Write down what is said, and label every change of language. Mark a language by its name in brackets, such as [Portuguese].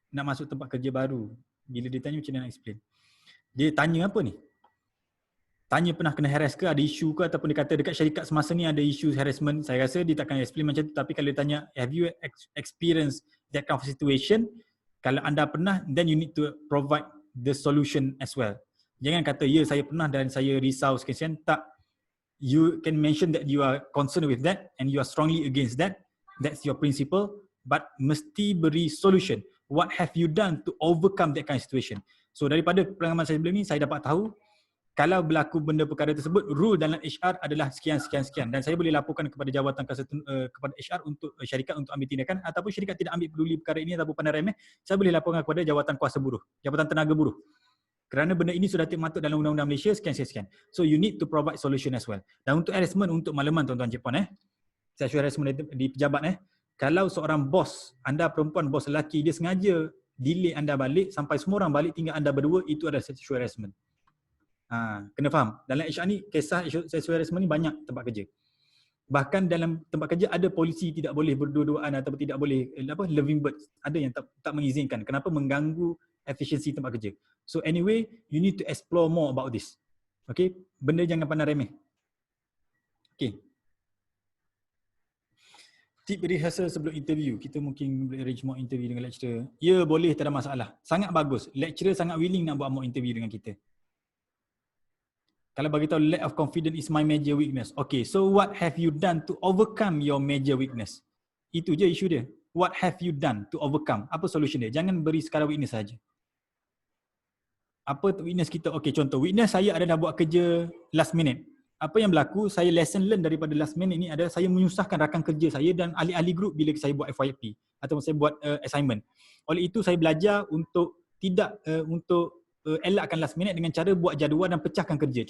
[Malay] Nak masuk tempat kerja baru, bila ditanya macam mana nak explain. Dia tanya apa ni? Tanya pernah kena harass ke, ada isu ke, ataupun dia kata dekat syarikat semasa ni ada isu harassment. Saya rasa dia takkan explain macam tu. Tapi kalau dia tanya, [English] have you experienced that kind of situation? [Malay] Kalau anda pernah, [English] then you need to provide the solution as well. [Malay] Jangan kata, ya saya pernah dan saya risau sekian. Tak. [English] You can mention that you are concerned with that and you are strongly against that. That's your principle. But [Malay] mesti beri [English] solution. What have you done to overcome that kind of situation? [Malay] So daripada pengalaman saya sebelum ni, saya dapat tahu kalau berlaku benda perkara tersebut, rule dalam HR adalah sekian dan saya boleh laporkan kepada jawatan kepada HR untuk syarikat untuk ambil tindakan, ataupun syarikat tidak ambil peduli perkara ini ataupun pandang remeh, saya boleh laporkan kepada jawatan kuasa buruh, jabatan tenaga buruh. Kerana benda ini sudah termaktub dalam undang-undang Malaysia sekian. [English] So you need to provide solution as well. [Malay] Dan untuk harassment, untuk makluman tuan-tuan cik puan, sexual harassment di pejabat, kalau seorang bos, anda perempuan, bos lelaki, dia sengaja delay anda balik sampai semua orang balik tinggal anda berdua, itu adalah sexual harassment. Kena faham. Dalam HR ni, kisah sexual harassment ni banyak tempat kerja. Bahkan dalam tempat kerja ada polisi tidak boleh berdua-duaan ataupun tidak boleh loving birds. Ada yang tak mengizinkan. Kenapa? Mengganggu efisiensi tempat kerja. [English] So anyway, you need to explore more about this. [Malay] Okay? Benda jangan pandang remeh. Okay. Tip rehearsal sebelum interview. Kita mungkin boleh arrange mock interview dengan lecturer. Ya, boleh, tak ada masalah. Sangat bagus. Lecturer sangat willing nak buat mock interview dengan kita. Kalau bagi tahu [English] lack of confidence is my major weakness. Okay, so what have you done to overcome your major weakness? [Malay] Itu je isu dia. [English] What have you done to overcome? [Malay] Apa solution dia? Jangan beri sekadar weakness saja. Apa weakness kita? Okay, contoh weakness saya adalah buat kerja last minute. Apa yang berlaku, saya lesson learn daripada last minute ni adalah saya menyusahkan rakan kerja saya dan ahli-ahli grup bila saya buat FYP atau saya buat assignment. Oleh itu saya belajar untuk tidak elakkan last minute dengan cara buat jadual dan pecahkan kerja.